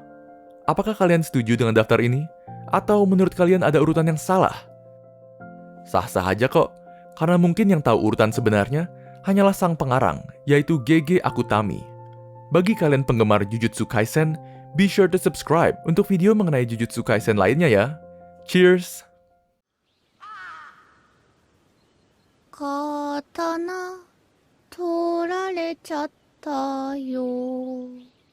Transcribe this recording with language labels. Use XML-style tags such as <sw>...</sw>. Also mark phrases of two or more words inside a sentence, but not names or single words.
<id>Apakah kalian setuju dengan daftar ini? Atau menurut kalian ada urutan yang salah? Sah-sah aja kok, karena mungkin yang tahu urutan sebenarnya hanyalah sang pengarang, yaitu Gege Akutami. Bagi kalian penggemar Jujutsu Kaisen,</id> <en>be sure to subscribe</en> <id>untuk video mengenai Jujutsu Kaisen lainnya ya. Cheers!</id> <ja>刀取られちゃったよ</ja>